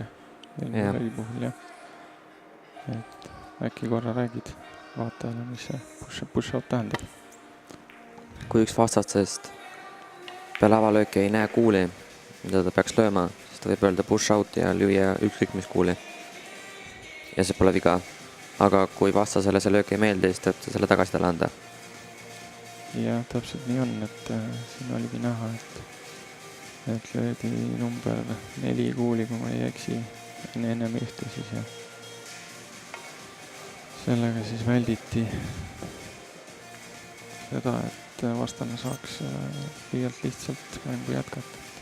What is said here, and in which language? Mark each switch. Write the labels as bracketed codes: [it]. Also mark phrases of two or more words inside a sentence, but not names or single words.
[et] Jah. Puhul, jah. Et äkki korra räägid vaatajale, mis see push-out tähendab? Kui üks vastastest peale avalööki ei näe kuuli, mida ta peaks lööma, siis ta võib öelda push-out ja lüüa ükskõik mis kuuli. Ja see pole viga. Aga kui vastasele see löök ei meeldi, siis tuleb selle tagasi talle anda. Ja täpselt nii on, et siin oligi näha, et löödi number 4 kuuli, kui ma ei eksi, ennem ühte siis ja sellega siis välditi seda, et vastane saaks liialt lihtsalt mängu jätkata.